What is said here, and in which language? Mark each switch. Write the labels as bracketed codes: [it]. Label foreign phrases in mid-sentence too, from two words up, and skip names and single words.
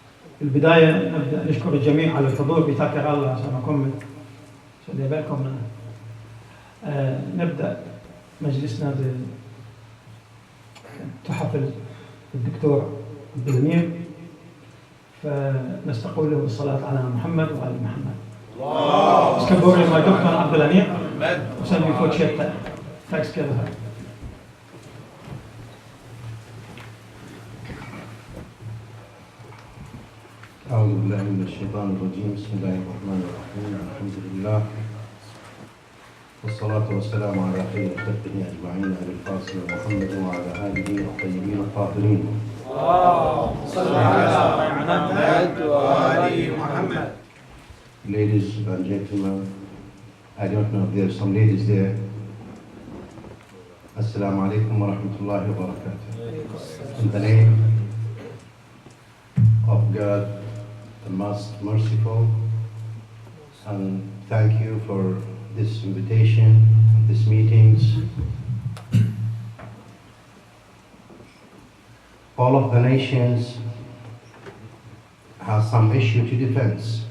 [ar] البداية نبدأ نشكر الجميع على الحضور بتاكر الله سنكمل. خلي بالكم نبدأ مجلسنا بتحف الدكتور عبدالامير، فنستقبله بالصلاة على محمد وآل محمد. [sv] Ska börja med doktorn Abdallah och sen vi fortsätter. Tack ska du ha. [ar] أعوذ بالله من الشيطان الرجيم. بسم الله الرحمن الرحيم. الحمد لله والصلاة والسلام على خير خلقه أجمعين أبي القاسم محمد وعلى آله الطيبين الطاهرين. صلى على محمد وآل محمد. [en] Ladies and gentlemen, I don't know if there are some ladies there. [ar] السلام عليكم ورحمة الله وبركاته. [en] In the name of God, the most merciful, and thank you for this invitation, these meetings. All of the nations have some issue to defend.